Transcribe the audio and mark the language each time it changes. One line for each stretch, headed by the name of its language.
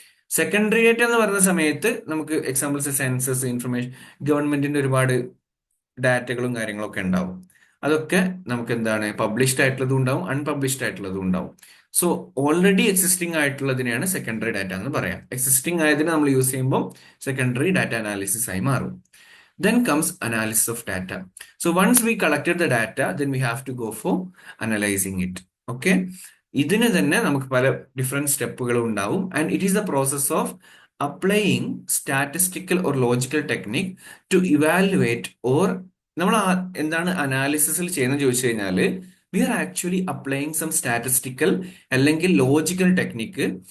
Malayalam: Secondary data എന്ന് പറയുന്ന സമയത്ത് നമുക്ക് എക്സാമ്പിൾസ് സെൻസസ്, ഇൻഫർമേഷൻ, ഗവൺമെന്റിന്റെ ഒരുപാട് ഡാറ്റകളും കാര്യങ്ങളൊക്കെ ഉണ്ടാവും. അതൊക്കെ നമുക്ക് എന്താണ്, പബ്ലിഷ്ഡ് ആയിട്ടുള്ളതും ഉണ്ടാവും, അൺപബ്ലിഷ്ഡ് ആയിട്ടുള്ളതും ഉണ്ടാവും. So already existing ആയിട്ടുള്ളതിനെയാണ് secondary data എന്ന് പറയാം. എക്സിസ്റ്റിംഗ് ആയതിനെ നമ്മൾ യൂസ് ചെയ്യുമ്പോൾ സെക്കൻഡറി ഡാറ്റ അനാലിസിസ് ആയി മാറും.
English: Then comes analysis of data. So once we collected the data, then we have to go for analyzing it. Okay?
Malayalam: ഇതിന് തന്നെ നമുക്ക് പല ഡിഫറെന്റ് സ്റ്റെപ്പുകൾ ഉണ്ടാവും.
English: and it is the process of applying statistical or logical technique to evaluate or
Malayalam: നമ്മൾ എന്താണ് അനാലിസിസിൽ ചെയ്യുന്നത് ചോദിച്ചു കഴിഞ്ഞാൽ
English: we are actually applying some statistical
Malayalam: അല്ലെങ്കിൽ
English: Logical technique.